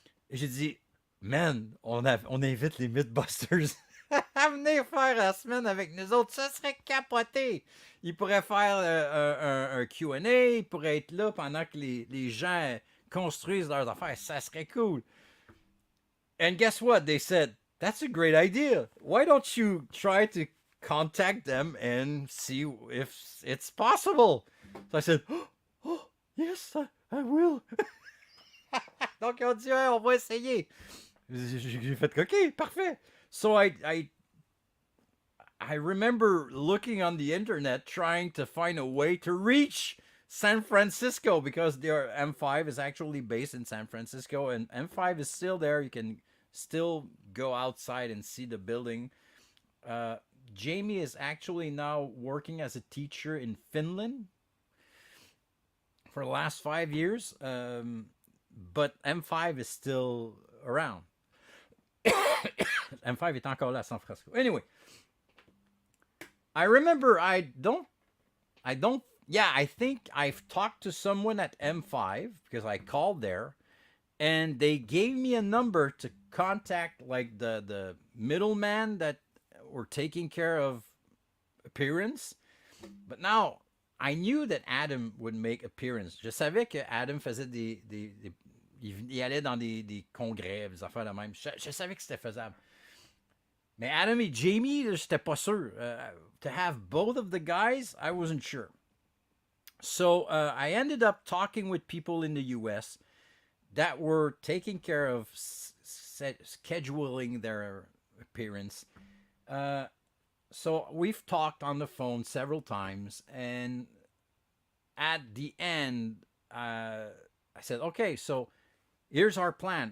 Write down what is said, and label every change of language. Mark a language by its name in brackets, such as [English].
[French] Et j'ai dit, man, on invite les Mythbusters à venir faire la semaine avec nous autres. Ça serait capoté. Ils pourraient faire un Q&A. Ils pourraient être là pendant que les gens construisent leurs affaires. Ça serait cool. [English] And guess what? They said, that's a great idea. Why don't you try to contact them and see if it's possible? So I said, oh yes, I will. [French] Donc, ils ont dit, ouais, on va essayer. J'ai fait, OK, parfait. [English] So I remember looking on the internet trying to find a way to reach San Francisco, because their M5 is actually based in San Francisco, and M5 is still there. You can still go outside and see the building. Jamie is actually now working as a teacher in Finland for the last 5 years. But M5 is still around. [French] M5 est encore là à San Francisco. [English] Anyway, I remember I think I've talked to someone at M5 because I called there, and they gave me a number to contact, like the middleman that were taking care of appearance. But now I knew that Adam would make appearance. [French] Je savais que Adam faisait il allait dans des congrès, des affaires de même. Je savais que c'était faisable. Mais Adam et Jamie, j'étais pas sûr. [English] To have both of the guys, I wasn't sure. So I ended up talking with people in the U.S. that were taking care of scheduling their appearance. So we've talked on the phone several times, and at the end, I said, "Okay, so here's our plan.